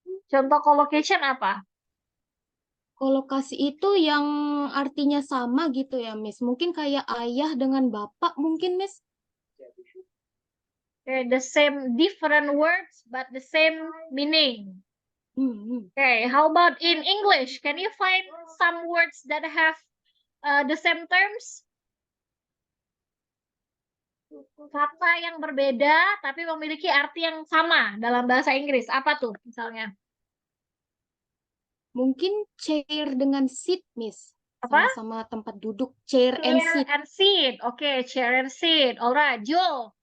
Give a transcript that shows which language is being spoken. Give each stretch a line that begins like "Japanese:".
Indonesian: Contoh collocation apa? Kolokasi itu yang artinya sama gitu ya, Miss. Mungkin kayak ayah dengan bapak mungkin, Miss.
English: Okay, the same different words but the same meaning. Okay, how about in English? Can you find some words that have the same terms?
Indonesian: Kata yang berbeda tapi memiliki arti yang sama dalam bahasa Inggris. Apa tuh misalnya? Mungkin chair dengan seat, Miss. Apa? Sama-sama tempat duduk,
English: chair and Chair seat. and seat. Oke, chair and seat. Alright, Jo.